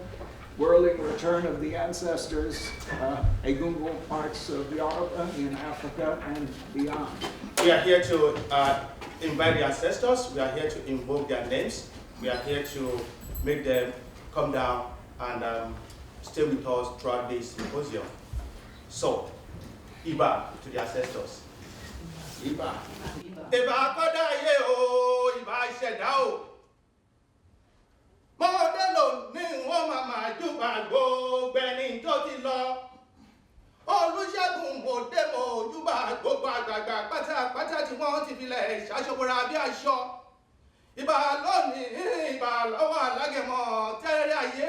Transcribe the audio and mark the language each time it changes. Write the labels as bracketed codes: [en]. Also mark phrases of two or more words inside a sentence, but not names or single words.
[en] Whirling Return of the Ancestors, Egungun Arts of Yoruba in Africa and beyond. We are here to invite the ancestors. We are here to invoke their names. We are here to make them come down and stay with us throughout this symposium. So, Iba to the ancestors. [yo] Iba. Iba koda ye o, Iba shedao. Modelo ni wọ́n máa júbà gbogbo ẹni tó ti lọ. Olusegun òde mo júbà gbogbo àgbààgbà pátápátá tí wọ́n ti filẹ̀ ṣaṣọ́bọra bí aṣọ. Ìbà lónìí, ìbà lọ́wọ́ alágẹmọ tẹ́rẹ́ ayé.